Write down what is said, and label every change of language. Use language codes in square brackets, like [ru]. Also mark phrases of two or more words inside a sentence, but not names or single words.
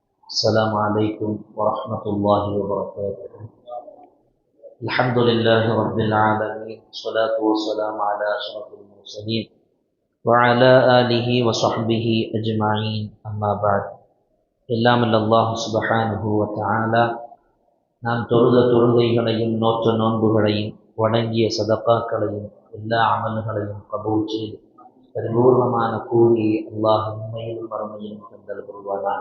[ar] السلام عليكم ورحمة الله وبركاته. الحمد لله رب العالمين، والصلاة والسلام على أشرف المرسلين وعلى آله وصحبه أجمعين. أما بعد. [ta] எல்லாம் [ar] الله سبحانه و تعالى [ta] நாம் தொழுத தொழுகைகளையும் நோற்ற நோன்புகளையும் வணங்கிய சதகாக்களையும் எல்லா அமல்களையும் கபூல் செய்து பரிபூர்ணமான கூலி அல்லாஹ் உண்மையிலும் மறுமையிலும் தந்தல் புரிவானாக.